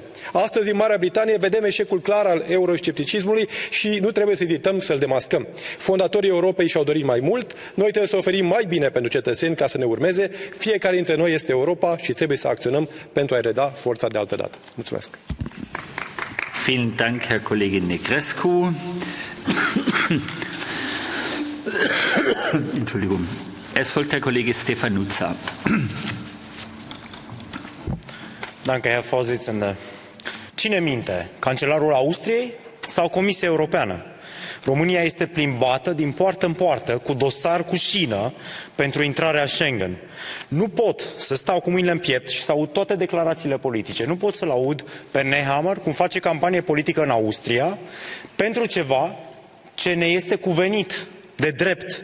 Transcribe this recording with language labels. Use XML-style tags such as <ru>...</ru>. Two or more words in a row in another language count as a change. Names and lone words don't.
<ro>Astăzi, în Marea Britanie, vedem eșecul clar al euroscepticismului și nu trebuie să ezităm să-l demascăm. Fondatorii Europei și-au dorit mai mult, noi trebuie să oferim mai bine pentru cetățeni ca să ne urmeze. Fiecare dintre noi este Europa și trebuie să acționăm pentru a-i reda forța de altă dată. Mulțumesc!</ro> <de>Vielen Dank, Herr Kollege Negrescu. Entschuldigung. Es folgt Herr Kollege Stefanuța. Danke, Herr Vorsitzender.</de> <ro>Cine minte? Cancelarul Austriei sau Comisia Europeană? România este plimbată din poartă în poartă cu dosar cu șină pentru intrarea Schengen. Nu pot să stau cu mâinile în piept și să aud toate declarațiile politice. Nu pot să-l aud pe Nehammer cum face campanie politică în Austria pentru ceva ce ne este cuvenit de drept.</ro>